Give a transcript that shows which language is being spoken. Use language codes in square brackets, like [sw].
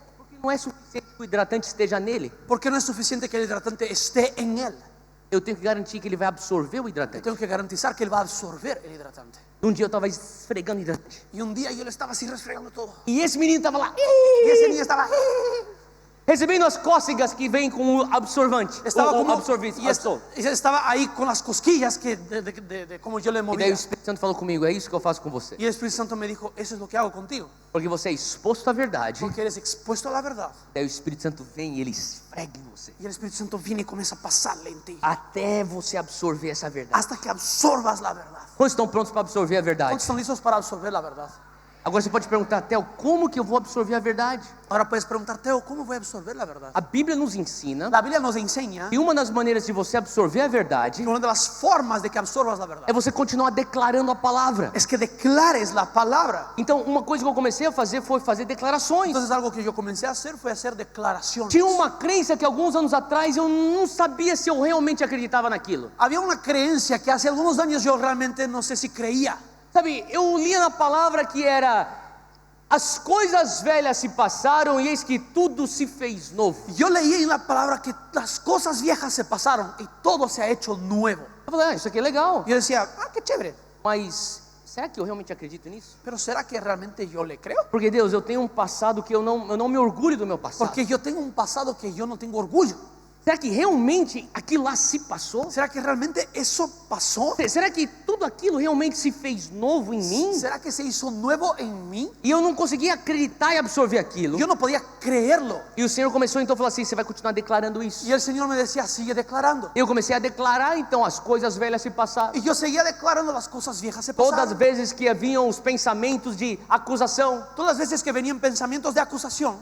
[pt] Porque não é suficiente que o hidratante esteja nele. [es] Porque no es suficiente que el hidratante esté en él. [pt] Eu tenho que garantir que ele vai absorver o [es] Yo [pt] hidratante. [es] tengo que garantizar que él va a absorber el hidratante. [pt] Um dia eu estava esfregando hidratante. [es] Y un día yo le estaba así resfregando todo. [pt] E esse menino estava lá, [es] Y ese niño estaba, [pt] recebendo as cócegas que vem com o absorvante. [es] estaba [pt] o [es] como, [pt] absorvente. [es] y estaba ahí con las cosquillas que de como yo le [pt] E daí o [es] movía. [pt] Espírito Santo falou comigo, é isso que eu faço com você. [es] Y el Espíritu Santo me dijo, eso es lo que hago contigo. [pt] Porque você é exposto à verdade. [es] Porque eres expuesto a la verdad. [pt] Daí o Espírito Santo vem e ele esfrega em você. [es] Y el Espíritu Santo viene y comienza a pasarle en ti. [pt] Até você absorver essa verdade. [es] Hasta que absorbas la verdad. [pt] Quantos estão prontos para absorver a verdade? [es] ¿Cuántos están listos para absorber la verdad? [pt] Agora você pode perguntar, Theo, como que eu vou absorver a verdade? [es] Ahora puedes preguntar, Teo, ¿cómo voy a absorber la verdad? [pt] A Bíblia nos ensina [es] La Biblia nos enseña [pt] que uma das maneiras de você absorver a verdade [es] que una de las formas de que absorbas la verdad [pt] é você continuar declarando a palavra. [es] es que declares la palabra. [pt] Então, uma coisa que eu comecei a fazer foi fazer declarações. [es] Entonces algo que yo comencé a hacer fue hacer declaraciones. [pt] Tinha uma crença que alguns anos atrás eu não sabia se eu realmente acreditava naquilo. [es] Había una creencia que hace algunos años yo realmente no sé si creía. [pt] Sabe, eu lia na palavra que era: as coisas velhas se passaram e eis que tudo se fez novo. [es] Yo leí en la palabra que las cosas viejas se pasaron y todo se ha hecho nuevo. [pt] Eu falei, isso aqui é legal. [es] Yo decía, qué chévere. [pt] Mas será que eu realmente acredito nisso? [es] Pero ¿será que realmente yo le creo? [pt] Porque Deus, eu tenho um passado que eu não me orgulho do meu passado. [es] Porque yo tengo un pasado que yo no tengo orgullo. [pt] Será que realmente aquilo lá se passou? [es] ¿Será que realmente eso pasó? [pt] Será que tudo aquilo realmente se fez novo em mim? [es] ¿Será que se hizo nuevo en mí? [pt] E eu não conseguia acreditar e absorver aquilo. [es] Yo no podía creerlo. [pt] E o Senhor começou então a falar assim: você vai continuar declarando isso. [es] Y el Señor me decía, sigue declarando. [pt] Eu comecei a declarar, então as coisas velhas se passaram. [es] Y yo seguía declarando, las cosas viejas se [pt] Todas as [es] pasaron. [pt] vezes que haviam os pensamentos de acusação, [es] Todas las veces que venían pensamientos de acusación,